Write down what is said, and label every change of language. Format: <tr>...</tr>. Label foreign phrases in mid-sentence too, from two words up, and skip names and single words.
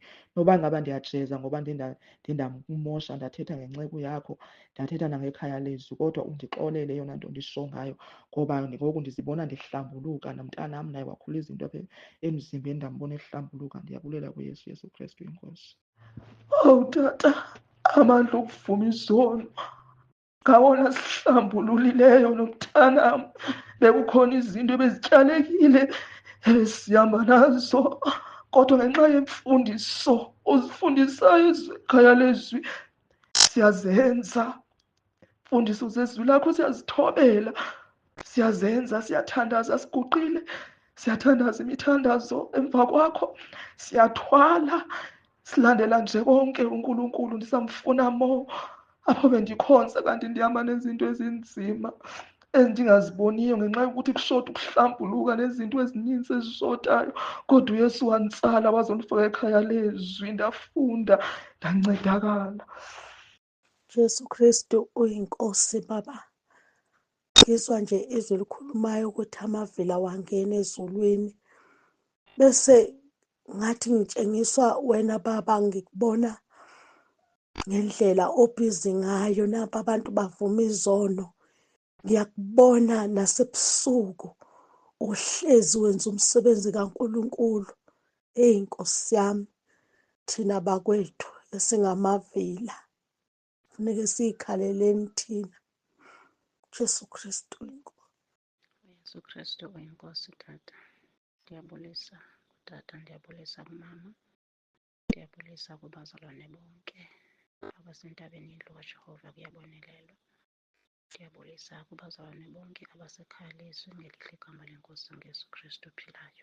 <xh>Noba ngaba ndiyajeza ngoba ndindakumosha, ndathetha ngenceba yakho, ndathetha nangekhaya lezwi, kodwa undixolele eyona nto ndisho ngayo, ngoba ngoku ndizibona ndihlambuluka. Nomntanam naye wakhula izinto apha emzimbeni, ndambona ehlambuluka. Ndiyabulela kuYesu, Yesu Kristu inkosi. Owu tata, amandla okuvuma izono ngawona sihlambululileyo nomntanam. Bekukhona izinto ebezityalekile ebesihamba nazo, kodwa ngenxa yemfundiso uzifundisayo ekhaya lezwi siyazenza. Mfundiso zezwi lakho siyazithobela, siyazenza, siyathandaza, siguqile, siyathandaza imithandazo emva kwakho, siyathwala, silandela nje konke uNkulunkulu. Ndisamfuna mo apho bendikhonza, kanti ndihamba nezinto ezinzima endingaziboniyo ngenxa yokuthi kushota ukuhlambuluka nezinto ezininzi ezishotayo, kodwa uYesu wantsala wazondifaka ekhaya lezwi. Ndafunda, ndancedakala.</xh> <zu>Jesu Kristu uyinkosi Baba. Ngizwa nje izwi likhulumayo ukuthi amavila wangena ezulwini, bese ngathi ngitshengiswa wena Baba, ngikubona ngendlela obhizi ngayo. Napa abantu bavuma izono, ngiyakubona nasebusuku uhlezi wenza umsebenzi kaNkulunkulu. Nkosi yami, thina bakwethu esingamavila funeke siyikhaleleni thina. Jesu Kristu inkosi.</zu> <xh>Yesu Kristu uyinkosi tata. Ndiyabulisa tata, ndiyabulisa kumama, ndiyabulisa kubazalwane bonke abasentabeni yendlu kaJehova kuyabonelelwa. Ndiyabulisa kubazalwane bonke abasekhaya lezwi ngelihle igama lenkosi ngeyesu Kristu ophilayo.</xh>